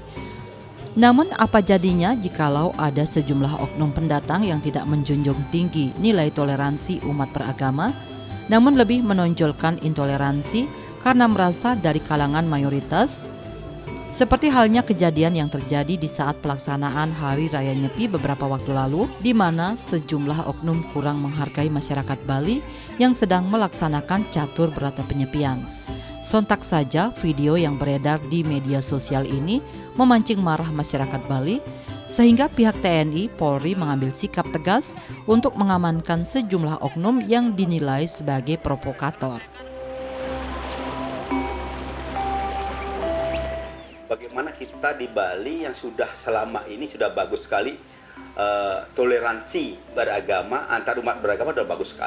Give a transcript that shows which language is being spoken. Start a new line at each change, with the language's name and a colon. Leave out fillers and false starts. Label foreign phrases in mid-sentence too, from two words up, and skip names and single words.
Indonesian: Namun apa jadinya jikalau ada sejumlah oknum pendatang yang tidak menjunjung tinggi nilai toleransi umat beragama, namun lebih menonjolkan intoleransi karena merasa dari kalangan mayoritas? Seperti halnya kejadian yang terjadi di saat pelaksanaan Hari Raya Nyepi beberapa waktu lalu, di mana sejumlah oknum kurang menghargai masyarakat Bali yang sedang melaksanakan catur berata penyepian. Sontak saja video yang beredar di media sosial ini memancing marah masyarakat Bali, sehingga pihak TNI Polri mengambil sikap tegas untuk mengamankan sejumlah oknum yang dinilai sebagai provokator. Bagaimana kita di Bali yang sudah selama ini sudah bagus sekali, toleransi beragama antar umat beragama sudah bagus sekali.